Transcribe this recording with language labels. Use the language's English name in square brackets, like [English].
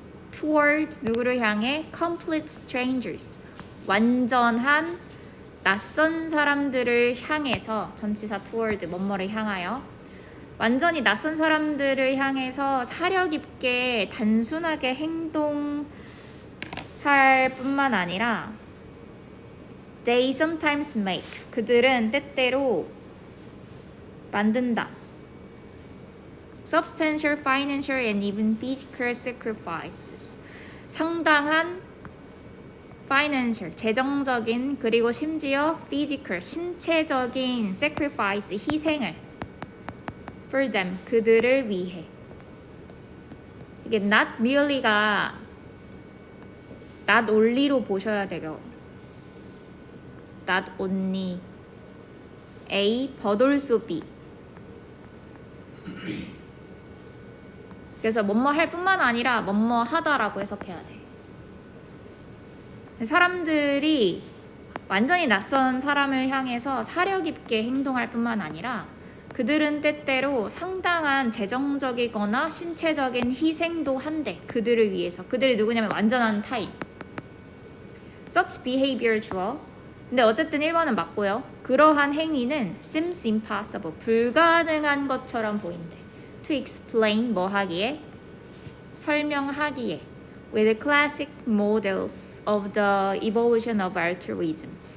[English] toward [Korean] 누구를 향해 [English] complete strangers [Korean] 완전한 낯선 사람들을 향해서 전치사 toward 뭐뭐를 향하여 완전히 낯선 사람들을 향해서 사려 깊게 단순하게 행동할 뿐만 아니라 [English] they sometimes make [Korean] 그들은 때때로 만든다. [English] substantial financial and even physical sacrifices [Korean] 상당한 [English] financial [Korean] 재정적인 그리고 심지어 [English] physical [Korean] 신체적인 [English] sacrifice [Korean] 희생을 [English] for them [Korean] 그들을 위해. 이게 [English] not merely [Korean] 가 [English] not only [Korean] 로 보셔야 돼요. [English] not only A but also B. [Korean] 그래서 뭐뭐 할 뿐만 아니라 뭐뭐 하다라고 해석해야 돼. 사람들이 완전히 낯선 사람을 향해서 사려 깊게 행동할 뿐만 아니라 그들은 때때로 상당한 재정적이거나 신체적인 희생도 한대. 그들을 위해서. 그들이 누구냐면 완전한 타인. [English] such behavior 주어. [Korean] 근데 어쨌든 1번은 맞고요. 그러한 행위는 seems impossible. 불가능한 것처럼 보인대. [English] to explain [Korean] 뭐 하기에? 설명하기에. [English] with classic models of the evolution of altruism.